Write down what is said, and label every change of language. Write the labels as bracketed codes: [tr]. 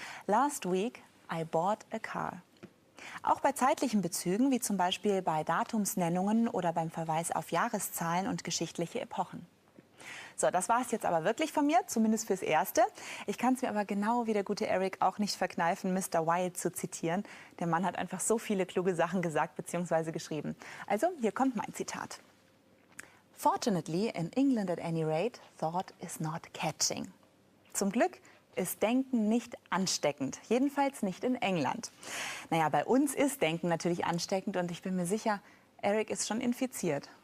[en] Last week, I bought a car. [de] Auch bei zeitlichen Bezügen, wie zum Beispiel bei Datumsnennungen oder beim Verweis auf Jahreszahlen und geschichtliche Epochen. So, das war es jetzt aber wirklich von mir, zumindest fürs Erste. Ich kann es mir aber genau wie der gute Eric auch nicht verkneifen, Mr. Wilde zu zitieren. Der Mann hat einfach so viele kluge Sachen gesagt bzw. geschrieben. Also, hier kommt mein Zitat. [en] Fortunately, in England at any rate, thought is not catching. [de] Zum Glück ist Denken nicht ansteckend, jedenfalls nicht in England. Naja, bei uns ist Denken natürlich ansteckend und ich bin mir sicher, Eric ist schon infiziert.